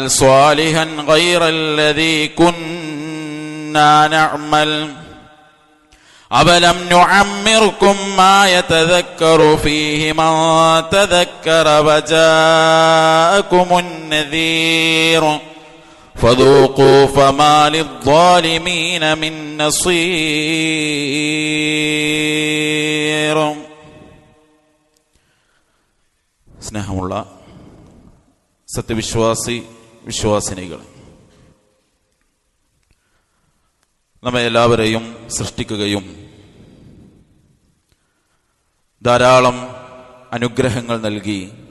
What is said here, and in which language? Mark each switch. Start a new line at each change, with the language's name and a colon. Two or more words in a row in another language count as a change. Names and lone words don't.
Arabic: صالحا غير الذي كنا نعمل أولم نعمركم ما يتذكر فيه من تذكر وجاءكم النذير فذوقوا فما للظالمين من نصير.
Malayalam: സ്നേഹമുള്ള വിശ്വാസിനികൾ, നമ്മെ എല്ലാവരെയും സൃഷ്ടിക്കുകയും ധാരാളം അനുഗ്രഹങ്ങൾ നൽകി